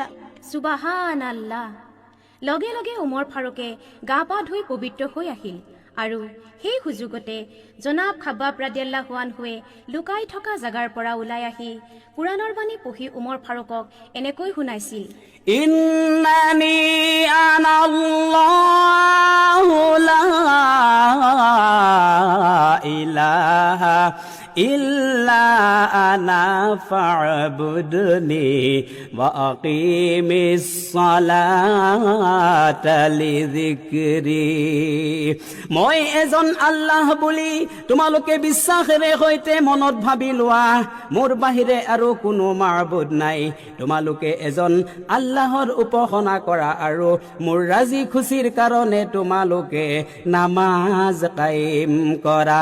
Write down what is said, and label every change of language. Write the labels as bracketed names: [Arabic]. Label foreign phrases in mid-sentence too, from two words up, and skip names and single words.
[Assamese] সুবাহান আল্লাহ। লগে লগে উমৰ ফাৰুকে গা পা ধুই পবিত্ৰ হৈ আহিল আৰু সেই সুযোগতে জনাব খাব্বাব [Arabic] رضي الله عنه [Assamese] লুকাই থকা জাগাৰ পৰা ওলাই আহি কোৰাণৰ বাণী পঢ়ি উমৰ ফাৰুকক এনেকৈ শুনাইছিল। [Arabic] إنني أنا الله لا إله إلا أنا فاعبدني وأقم الصلاة لذكري. [Assamese] মই এজন আল্লাহ বুলি তোমালোকে বিশ্বাসেৰে সৈতে মনত ভাবি লোৱা। মোৰ বাহিৰে আৰু কোনো মাবুদ নাই। তোমালোকে এজন আল্লাহৰ উপাসনা কৰা আৰু মোৰ ৰাজি খুচিৰ কাৰণে তোমালোকে নামাজ কায়েম কৰা।